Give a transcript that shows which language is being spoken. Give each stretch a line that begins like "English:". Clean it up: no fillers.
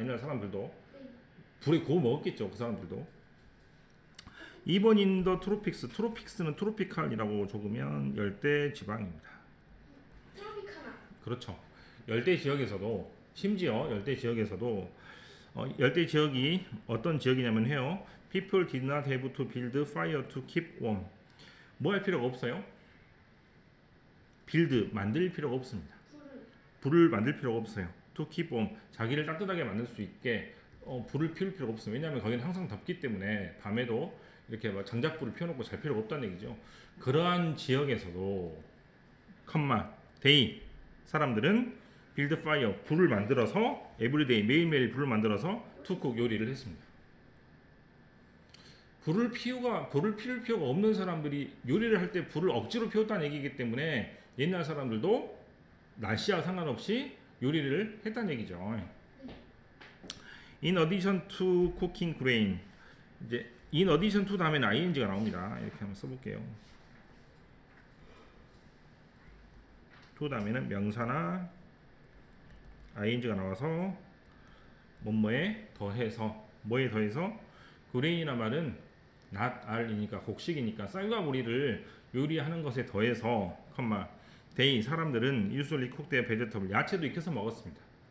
Korean: 옛날 사람들도 불에 구워 먹었겠죠. 그 사람들도. 2번 인더 트로픽스. 트로픽스는 트로피칼이라고 적으면 열대 지방입니다. 그렇죠. 열대 지역에서도 심지어 열대 지역에서도 열대 지역이 어떤 지역이냐면 해요.
English: People did not have to build fire to keep warm.
Korean: 뭐 할 필요가 없어요? 빌드 만들 필요가 없습니다. 불을 만들 필요가 없어요. To keep warm 자기를 따뜻하게 만들 수 있게 불을 피울 필요가 없어요. 왜냐하면 거기는 항상 덥기 때문에 밤에도 이렇게 막 장작불을 피워놓고 잘 필요가 없다는 얘기죠. 그러한 지역에서도 컴마 데이 사람들은 빌드 파이어 불을 만들어서 에브리데이 매일매일 불을 만들어서 투쿡 요리를 했습니다. 불을 피울 필요가 없는 사람들이 요리를 할 때 불을 억지로 피웠다는 얘기이기 때문에 옛날 사람들도 날씨와 상관없이 요리를 했다는 얘기죠.
English: In addition to cooking grain
Korean: 이제
English: in addition to
Korean: 다음에는 ing가 나옵니다. 이렇게 한번 써볼게요. to 다음에는 명사나 ing가 나와서 뭐뭐에 더해서 뭐에 더해서 grain이란 말은 not r이니까 곡식이니까 쌀과 보리를 요리하는 것에 더해서 컴마 they 사람들은
English: usually cook their vegetable
Korean: 야채도 익혀서 먹었습니다.